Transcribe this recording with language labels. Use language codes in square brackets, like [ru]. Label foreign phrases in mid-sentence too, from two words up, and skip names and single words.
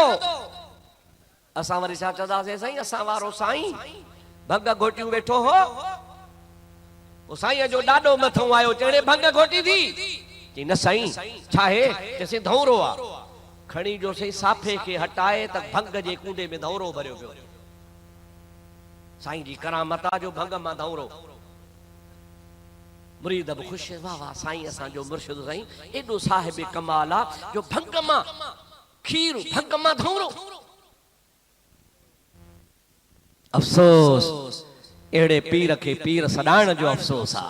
[sd] असां वरी छा चवंदासीं साईं असां वारो साईं भंग घोटियूं वेठो हो, वो साईं जो ॾाढो मथो आयो चढ़े भंग घोटी थी चई न साईं छा है चइसि धौरो आ खणी जो सही साफे के हटाए त भंग जे कूंडे में धौरो भरियो पियो। साईं जी करामत आ जो भंग मां धौरो। मुरीद बि ख़ुशि वाह वाह साईं असांजो मुर्शिद साईं एॾो साहिब कमाल आ जो भंग मां खीर भंग मां धौरो। अफ़सोस अहिड़े पीर खे पीर सॾाइण जो अफ़सोस आ।